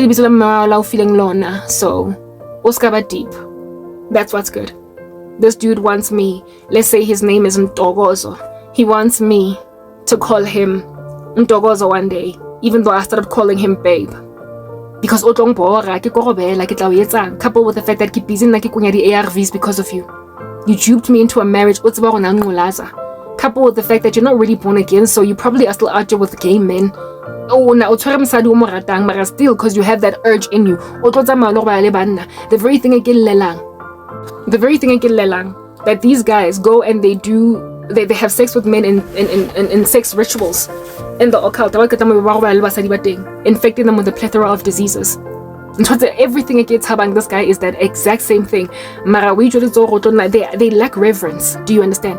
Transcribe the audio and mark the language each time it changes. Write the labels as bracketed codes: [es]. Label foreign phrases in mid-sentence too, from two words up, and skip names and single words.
[en] So Oskaba deep. That's what's good. This dude wants me. Let's say his name is Ntogozo. He wants me to call him Ntogozo one day, even though I started calling him babe. [st] because o tlong bora ke korobela ke tla o etsang, [en] coupled with the fact that [st] ke busy nna ke kunya di ARVs [en] because of you. You duped me into a marriage [st] o tseba gore na ngolaza, [en] coupled with the fact that you're not really born again, so you probably are still out there with gay men. [st] Oh, na o tshwere mosadi o mo ratang mara still [en] because you have that urge in you [st] o tlo tsamaya le go ba le banna, [en] the very thing [st] e ke llelang [en] that these guys go and they have sex with men in sex rituals in the occult, infecting them with a plethora of diseases. And so everything against Habang, this guy is that exact same thing. They lack reverence. Do you understand?